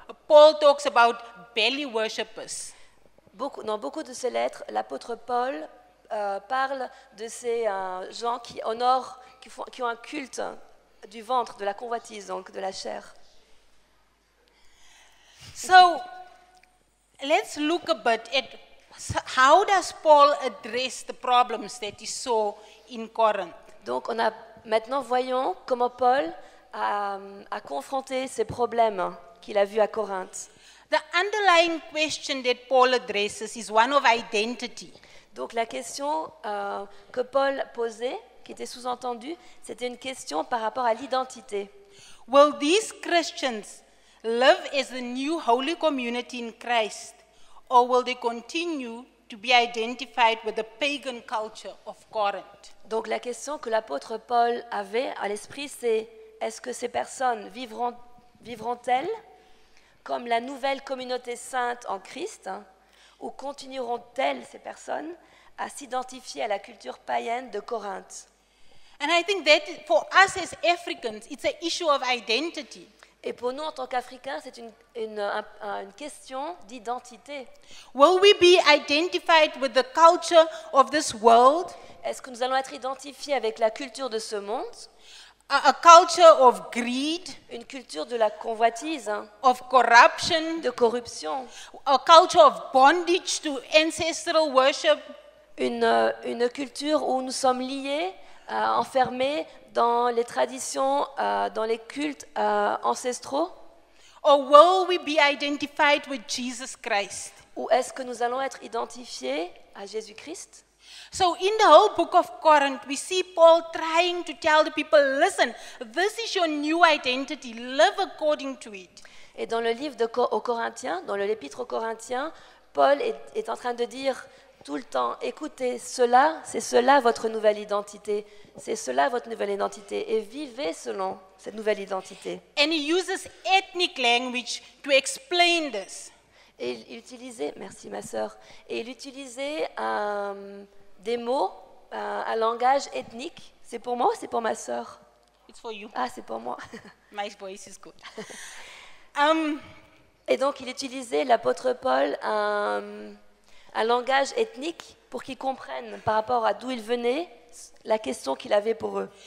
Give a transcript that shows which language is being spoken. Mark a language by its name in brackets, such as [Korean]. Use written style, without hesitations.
[English] Paul talks about belly worshippers. [French] dans beaucoup de ces lettres, l'apôtre Paul parle de ces gens qui honorent, qui ont un culte du ventre, de la convoitise, donc de la chair. [English] So let's look a bit at how does Paul address the problems that he saw in Corinth. [French] Donc maintenant voyons comment Paul a confronté ces problèmes qu'il a vus à Corinthe. [English] The underlying question that Paul addresses is one of identity. [French] Donc la question que Paul posait, qui était sous-entendue, c'était une question par rapport à l'identité. [English] Will these Christians live as the new holy community in Christ, or will they continue to be identified with the pagan culture of Corinth? [French] Donc la question que l'apôtre Paul avait à l'esprit, c'est est-ce que ces personnes vivront-elles comme la nouvelle communauté sainte en Christ, ou continueront-elles, ces personnes, à s'identifier à la culture païenne de Corinthe? [English] And I think that for us as Africans, it's an issue of identity. [French] Et pour nous, en tant qu'Africains, c'est une question d'identité. [English] Will we be identified with the culture of this world, [French] Est-ce que nous allons être identifiés avec la culture de ce monde, [English] a culture of greed, [French] une culture de la convoitise, [English] of corruption, [French] de corruption, [English] a culture of bondage to ancestral worship, [French] une culture où nous sommes liés, enfermés dans les traditions, dans les cultes ancestraux, [English] or will we be identified with Jesus Christ? [French] ou est-ce que nous allons être identifiés à Jésus-Christ? [English] So in the whole book of Corinth, we see Paul trying to tell the people, listen, this is your new identity, live according to it. [French] Et dans le livre aux Corinthiens, dans l'épître aux Corinthiens, Paul est en train de dire tout le temps, écoutez, c'est cela votre nouvelle identité, c'est cela votre nouvelle identité, et vivez selon cette nouvelle identité. [English] And he uses ethnic language to explain this. [French] Et il utilisait, merci ma sœur, et il utilisait des mots, un langage ethnique. C'est pour moi ou c'est pour ma sœur? [English] It's for you. [French] Ah, c'est pour moi. [English] My voice is good. [French] Et donc il utilisait, l'apôtre Paul, un langage ethnique pour qu'ils comprennent par rapport à d'où ils venaient, la question qu'il avait pour eux.